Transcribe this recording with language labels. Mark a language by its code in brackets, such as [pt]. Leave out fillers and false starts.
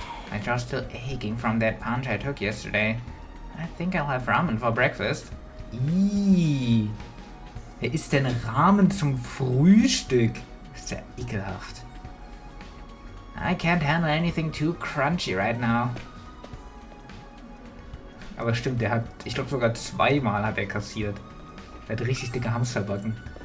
[en] My jaw's still aching from that punch I took yesterday. I think I'll have ramen for breakfast. Ihhh. [de] Wer isst denn Ramen zum Frühstück? Ist ja ekelhaft. [en] I can't handle anything too crunchy right now. [de] Aber stimmt, der hat, ich glaube sogar zweimal hat er kassiert. Der hat richtig dicke Hamsterbacken.